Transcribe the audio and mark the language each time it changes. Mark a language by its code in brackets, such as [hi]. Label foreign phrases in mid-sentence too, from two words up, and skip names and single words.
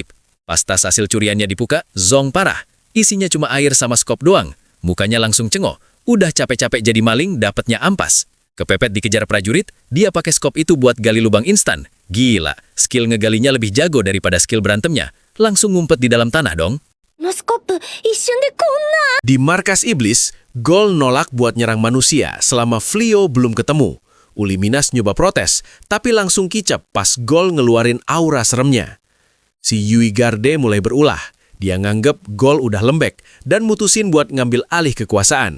[id] Pas tas hasil curiannya dibuka, zong parah. Isinya cuma air sama skop doang. Mukanya langsung cengok. Udah capek-capek jadi maling, dapatnya ampas. Kepepet dikejar prajurit, dia pakai skop itu buat gali lubang instan. Gila, skill ngegalinya lebih jago daripada skill berantemnya. Langsung ngumpet di dalam tanah dong. [ja] のスコップ一瞬でこんな [id] Di markas iblis, Gol nolak buat nyerang manusia selama Flio belum ketemu. Uliminas nyoba protes, tapi langsung kicap pas Gol ngeluarin aura seremnya. Si Yui Garde mulai berulah. Dia nganggep Gol udah lembek dan mutusin buat ngambil alih kekuasaan.